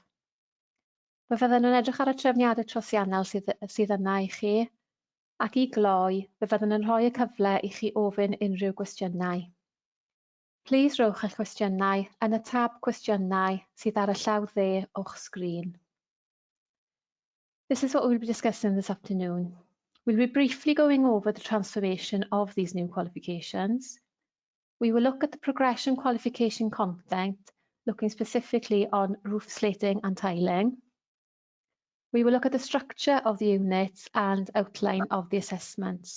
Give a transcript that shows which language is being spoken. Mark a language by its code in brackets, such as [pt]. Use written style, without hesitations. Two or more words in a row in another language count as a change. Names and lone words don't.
[cy] Fe fydden nhw'n edrych ar y trefniadau trosiannol sydd yna i chi, ac i gloi, fe fydden nhw'n rhoi y cyfle i chi ofyn unrhyw gwestiynau. Plis rowch eich cwestiynau yn y tab cwestiynau sydd ar y llaw dde o'ch sgrin. [en] This is what we'll be discussing this afternoon. We'll be briefly going over the transformation of these new qualifications. We will look at the progression qualification content, looking specifically on roof slating and tiling. We will look at the structure of the units and outline of the assessments.